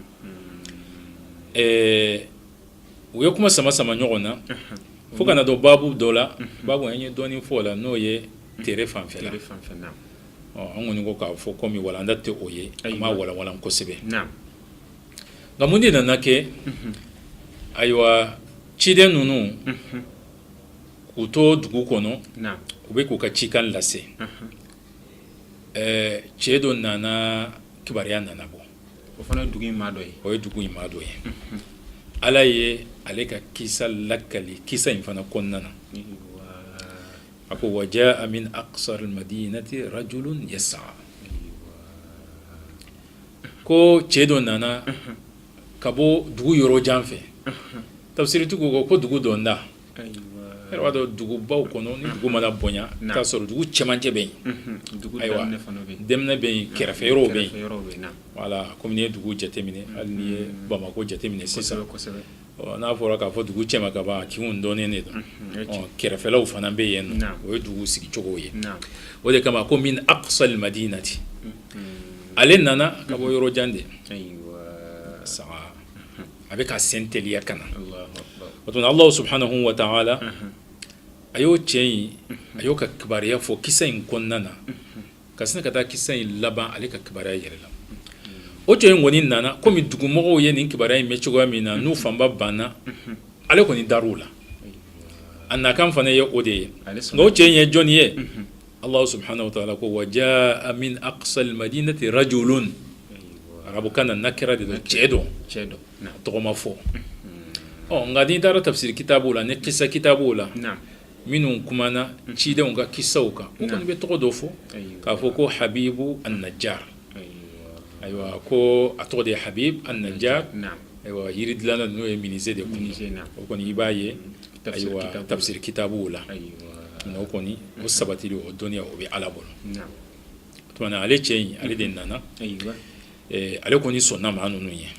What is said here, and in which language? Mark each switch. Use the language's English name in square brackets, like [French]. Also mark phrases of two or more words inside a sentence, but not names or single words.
[Bambara] u ye kuma sama ɲɔgɔn na fo kana dɔn babu dɔ la babu an ye dɔɔnin fɔ o la n'o ye tere fanfɛla an kɔni ko k'a fɔ komi walanda tɛ o ye an m'a walanwalan kosɛbɛ nka mun de nana kɛ ayiwa ciden ninnu k'u to dugu kɔnɔ u bɛ k'u ka cikan lase cɛ dɔ nana kibaruya nana bɔ o fana ye dugu in maa dɔ ye o ye dugu in maa dɔ ye Ala ye ale ka kisa lakali kisa in fana kɔnɔna na a ko [Arabic] وجاء من أقصى المدينة رجل يسعى [Bambara] ko cɛ dɔ nana ka bɔ dugu yɔrɔ jan fɛ tafsiritigiw ko dugu dɔ da yɛrɛ b'a dɔn dugubaw kɔnɔ ni dugu mana bonya k'a sɔrɔ dugu cɛmancɛ bɛ yen ayiwa dɛmɛnɛ bɛ yen kɛrɛfɛ yɔrɔw bɛ yen voilà komi n'i ye dugu jateminɛ hali n'i ye Bamako jateminɛ sisan n'a fɔra k'a fɔ dugu cɛma ka ban kinw dɔnnen de don kɛrɛfɛlaw fana bɛ yen nɔ o ye dugu sigicogo ye o de kama ko [Arabic] من أقصى المدينة [Bambara] ale nana ka bɔ yɔrɔ jan de saga a bɛ ka sen teliya ka na o tuma [Arabic] الله سبحانه وتعالى [Bambara] a y'o cɛ in a y'o ka kibaruya fɔ kisa in kɔnɔna na ka sin ka taa kisa in laban ale ka kibaruya yɛrɛ la o cɛ in kɔni nana komi dugumɔgɔw ye nin kibaruya in mɛn cogoya min na n'u fanba banna ale kɔni dar'u la a nakan fana ye o de ye nka o cɛ in ye jɔnni ye [Arabic] الله سبحانه وتعالى [Bambara] ko [Arabic] وجاء من أقصى المدينة رجل [Bambara] arabukan na nakira de don cɛ dɔ tɔgɔ ma fɔ nka n'i taara tafsiri kitabuw la ni kisa kitabuw la minnu kumana cidenw ka kisaw kan o kɔni bɛ tɔgɔ dɔ fɔ k'a fɔ ko Habibu an-Najjar ayiwa ko a tɔgɔ de ye Habib an-Najjar ayiwa yiri dilanna n'o ye menuisier de kun o kɔni i b'a ye ayiwa tafsiri kitabuw la o kɔni o sabatili o dɔnniya o bɛ Ala bolo tuma na ale cɛ in ale de nana ale kɔni sɔnna maa ninnu ye